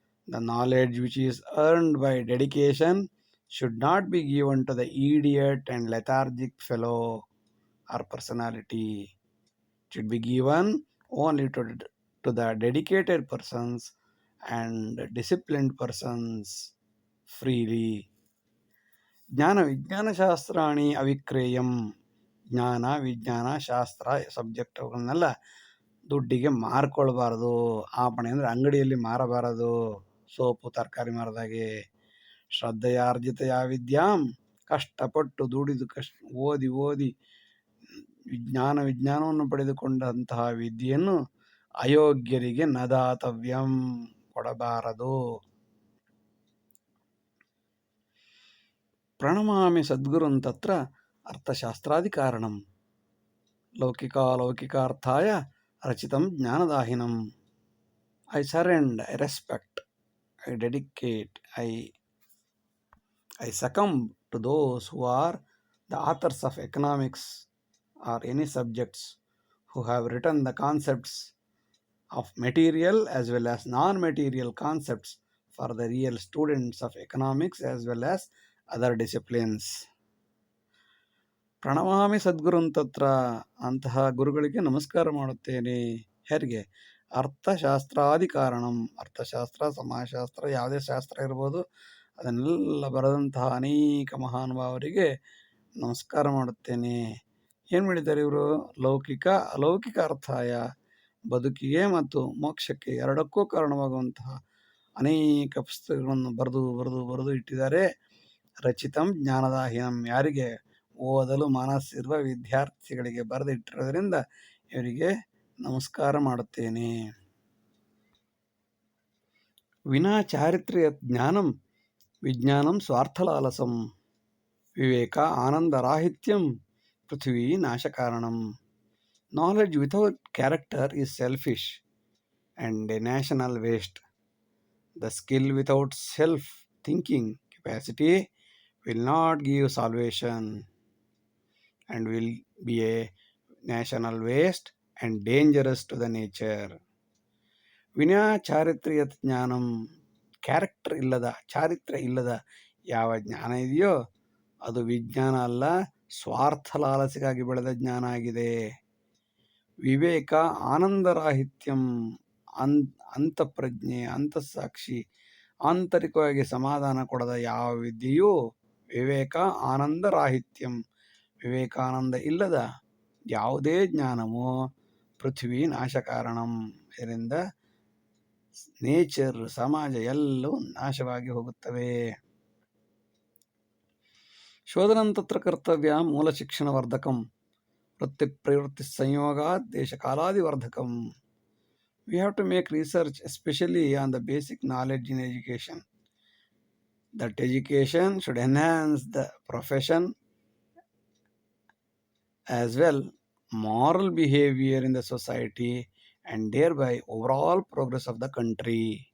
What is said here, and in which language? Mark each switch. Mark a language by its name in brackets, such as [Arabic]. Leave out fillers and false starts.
[English] The knowledge which is earned by dedication should not be given to the idiot and lethargic fellow or personality. It should be given only to the dedicated persons and disciplined persons freely. [Sanskrit] ಜ್ಞಾನ ವಿಜ್ಞಾನ ಶಾಸ್ತ್ರಾಣಿ ಅವಿಕ್ರೇಯಂ. [Kannada] ಜ್ಞಾನ ವಿಜ್ಞಾನ ಶಾಸ್ತ್ರ subject ಅವುಗಳನ್ನೆಲ್ಲ ದುಡ್ಡಿಗೆ ಮಾರ್ಕೊಳ್ಬಾರ್ದು. ಆಪಣೆ ಅಂದರೆ ಅಂಗಡಿಯಲ್ಲಿ ಮಾರಬಾರದು. Soap ತರಕಾರಿ ಮಾರದಾಗೆ. [Sanskrit] ಶ್ರದ್ಧೆಯಾರ್ಜಿತೆಯ ವಿದ್ಯಾಂ, [Kannada] ಕಷ್ಟಪಟ್ಟು ದುಡಿದು ಓದಿ ವಿಜ್ಞಾನವನ್ನು ಪಡೆದುಕೊಂಡಂತಹ ವಿದ್ಯೆಯನ್ನು ಅಯೋಗ್ಯರಿಗೆ ನದಾತವ್ಯಂ, ಕೊಡಬಾರದು. [Sanskrit] ಪ್ರಣಮಾಮಿ ಸದ್ಗುರುನ್ ತತ್ರ ಅರ್ಥಶಾಸ್ತ್ರಾದಿ ಕಾರಣಂ ಲೌಕಿಕಾರ್ಥಾಯ ರಚಿತಂ ಜ್ಞಾನದಾಹಿನಂ. [English] I surrender, I respect, I dedicate, I succumb to those who are the authors of economics or any subjects, who have written the concepts of material as well as non-material concepts for the real students of economics as well as other disciplines. [Sanskrit] ಪ್ರಣಮಾಮಿ ಸದ್ಗುರುನ್ ತತ್ರ, [Kannada] ಅಂತಹ ಗುರುಗಳಿಗೆ ನಮಸ್ಕಾರ ಮಾಡುತ್ತೇನೆ. ಯಾರಿಗೆ? [Sanskrit] ಅರ್ಥಶಾಸ್ತ್ರಾದಿ ಕಾರಣಂ. [Kannada] ಅರ್ಥಶಾಸ್ತ್ರ, ಸಮಾಜಶಾಸ್ತ್ರ, ಯಾವುದೇ ಶಾಸ್ತ್ರ ಇರ್ಬೋದು, ಅದನ್ನೆಲ್ಲ ಬರೆದಂತಹ ಅನೇಕ ಮಹಾನುಭಾವರಿಗೆ ನಮಸ್ಕಾರ ಮಾಡುತ್ತೇನೆ. ಏನು ಮಾಡಿದ್ದಾರೆ ಇವರು? [Sanskrit] ಲೌಕಿಕ ಅಲೌಕಿಕ ಅರ್ಥಾಯ, [Kannada] ಬದುಕಿಗೆ ಮತ್ತು ಮೋಕ್ಷಕ್ಕೆ ಎರಡಕ್ಕೂ ಕಾರಣವಾಗುವಂತಹ ಅನೇಕ ಪುಸ್ತಕಗಳನ್ನು ಬರೆದು ಇಟ್ಟಿದ್ದಾರೆ. [Sanskrit] ರಚಿತಂ ಜ್ಞಾನದಾಹಿನಂ, [Kannada] ಯಾರಿಗೆ? ಓದಲು ಮನಸ್ಸಿರುವ ವಿದ್ಯಾರ್ಥಿಗಳಿಗೆ ಬರೆದಿಟ್ಟಿರೋದ್ರಿಂದ ಇವರಿಗೆ ನಮಸ್ಕಾರ ಮಾಡುತ್ತೇನೆ. [Sanskrit] ವಿನಾ ಚಾರಿತ್ರ್ಯ ಜ್ಞಾನಂ ವಿಜ್ಞಾನಂ ಸ್ವಾರ್ಥಲಾಲಸಂ, ವಿವೇಕ ಆನಂದರಾಹಿತ್ಯಂ ಪೃಥ್ವಿ ನಾಶಕಾರಣಂ. [English] Knowledge without character is selfish and a national waste. The skill without self thinking capacity will not give salvation and will be a national waste and dangerous to the nature. [Sanskrit] ವಿನಾ ಚಾರಿತ್ರ್ಯ ಜ್ಞಾನಂ, [Kannada] ಕ್ಯಾರೆಕ್ಟರ್ ಇಲ್ಲದ, ಚಾರಿತ್ರ್ಯ ಇಲ್ಲದ ಯಾವ ಜ್ಞಾನ ಇದೆಯೋ ಅದು ವಿಜ್ಞಾನ ಅಲ್ಲ, ಸ್ವಾರ್ಥ ಲಾಲಸೆಗಾಗಿ ಬೆಳೆದ ಜ್ಞಾನ ಆಗಿದೆ. [Sanskrit] ವಿವೇಕ ಆನಂದರಾಹಿತ್ಯಂ, [Kannada] ಅಂತಃಪ್ರಜ್ಞೆ, ಅಂತಃಸಾಕ್ಷಿ, ಆಂತರಿಕವಾಗಿ ಸಮಾಧಾನ ಕೊಡದ ಯಾವ ವಿದ್ಯೆಯೂ ವಿವೇಕ ಆನಂದರಾಹಿತ್ಯಂ, ವಿವೇಕಾನಂದ ಇಲ್ಲದ ಯಾವುದೇ ಜ್ಞಾನವೂ [Sanskrit] ಪೃಥ್ವಿ ನಾಶಕಾರಣಂ, [Kannada] ಇದರಿಂದ ನೇಚರ್, ಸಮಾಜ ಎಲ್ಲವೂ ನಾಶವಾಗಿ ಹೋಗುತ್ತವೆ. [Sanskrit] ಶೋಧನಂ ತತ್ರ ಕರ್ತವ್ಯ ಮೂಲ ಶಿಕ್ಷಣವರ್ಧಕಂ ವೃತ್ತಿ ಪ್ರವೃತ್ತಿ ಸಂಯೋಗಾತ್ ದೇಶಕಾಲಾದಿವರ್ಧಕಂ. [English] We have to make research especially on the basic knowledge in education. That education should enhance the profession as well moral behavior in the society and thereby overall progress of the country.